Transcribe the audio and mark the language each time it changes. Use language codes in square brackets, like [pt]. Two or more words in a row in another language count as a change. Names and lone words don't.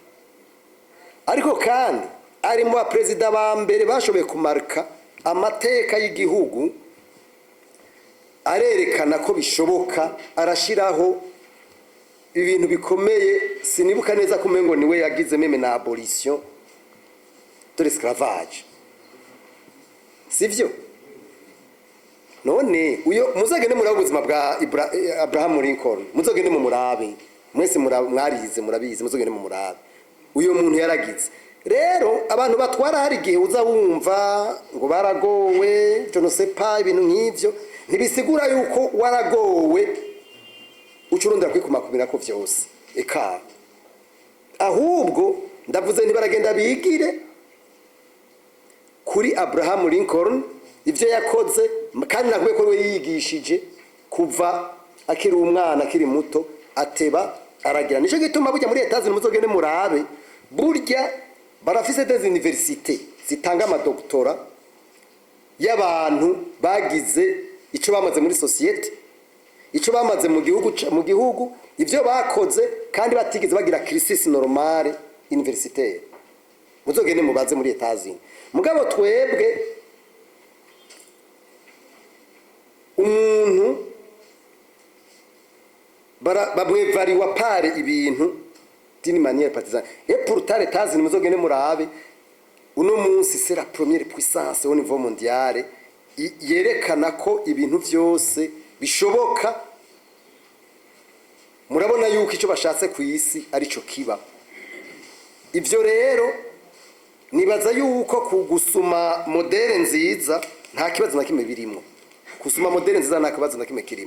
[rn] Ariko kandi ari mu president ba mbere bashoboye kumarika amateka y'igihugu, arerekana ko bishoboka, arashiraho ibintu bikomeye. Sinibuka neza kumengo niwe yagize meme na [fr] abolition de l'esclavage, [rn] sivyo? None uyo muzagende muri ubuzima bwa Abraham Lincoln, muzogende mu murabe mwese, mwarize murabizi, muzogende mu murabe uyo muntu yaragize. Rero abantu batwara hari gihe uza wumva ngo baragowe, [fr] je ne sais pas, [rn] ibintu nk'ivyo ntibisigura yuko waragowe ucurundira kwikumakubira ko vyose eka, ahubwo ndavuze ntibaragenda bigire kuri Abraham Lincoln ivyo yakoze, kandi nakubwiye ko we yigishije kuva akiri umwana akiri muto ateba aragira. Nico gituma burya muri Etats-Unis muzogende murabe, burya barafise [fr] des universités [rn] zitanga amadoktora y'abantu bagize ico bamaze muri societe, ico bamaze mu gihugu ivyo bakoze, kandi batigeze bagira crisis [fr] normale universitaire. [rn] Muzogende mubaze muri Etats-Unis. Mugabo twebwe umuntu bamwevariwa pare ibintu [fr] d'une manière partisane. Et pourtant Etats-Unis [rn] muzogende murabe, uno munsi [fr] c'est la première puissance au niveau mondial, [rn] yerekana ko ibintu vyose bishoboka. Murabona yuko ico bashatse ku isi arico kiba. Ivyo rero nibaza yuko kugusuma modele nziza nta kibazo na kimwe birimo, kusuma modele nziza nta kibazo na kimwe kirimo.